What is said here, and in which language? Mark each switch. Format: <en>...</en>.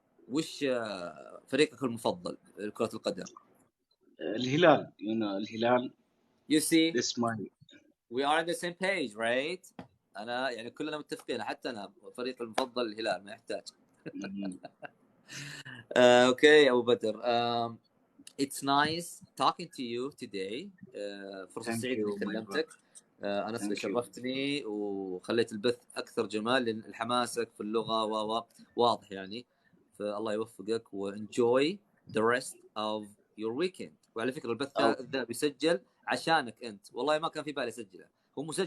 <ar>وش فريقك المفضل لكرة القدم؟ الهلال.</ar> <en>You know, الهلال. You see, this money. We are on the same page, right?</en> <ar>أنا يعني كلنا متفقين. حتى أنا فريق المفضل الهلال ما يحتاج.</ar> <en>Okay, Abu Badr. It's nice talking to you today.</en> <ar>فرصة سعيدة إني كلمتك. أنس اللي</ar> <en>Thank you.</en> <ar>شرفتني وخليت البث أكثر جمال لأن حماسك في اللغة واضح يعني. فالله يوفقك و</ar> <en>enjoy the rest of your weekend.</en> <ar>وعلى فكرة البث</ar> <en>Oh,</en> <ar>ذا بيسجل عشانك أنت، والله ما كان في بالي أسجله، هو مسجل</ar>